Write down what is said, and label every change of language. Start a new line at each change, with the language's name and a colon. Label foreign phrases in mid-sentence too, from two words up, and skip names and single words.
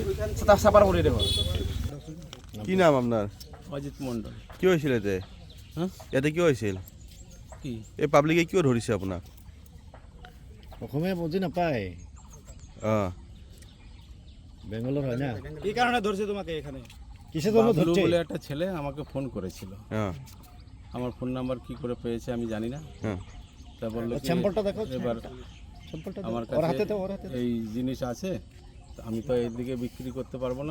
Assamese: চাপাৰবৰীতে ঘৰ। কি নাম আপোনাৰ? অজিত মণ্ডল। কি হৈছিল ইয়াতে? ইয়াতে কিয় হৈছিল? কি এই পাব্লিকে কিয় ধৰিছে আপোনাক? অসমীয়া বুজি নাপায়, বেঙ্গলোর হয় না।
Bangla: এই কারণে ধরছে তোমাকে এখানে। কিসের জন্য বাবলু ধরছে? বলে একটা ছেলে আমাকে ফোন করেছিল। আমার ফোন নাম্বার কি করে পেয়েছে আমি জানি না। তা বললো কি, স্যাম্পলটা দেখো, এবার স্যাম্পলটা আমার ওর হাতে কাছে দাও, ওর হাতে দাও। এই জিনিস আছে, তো আমি তো এদিকে বিক্রি করতে পারবো না।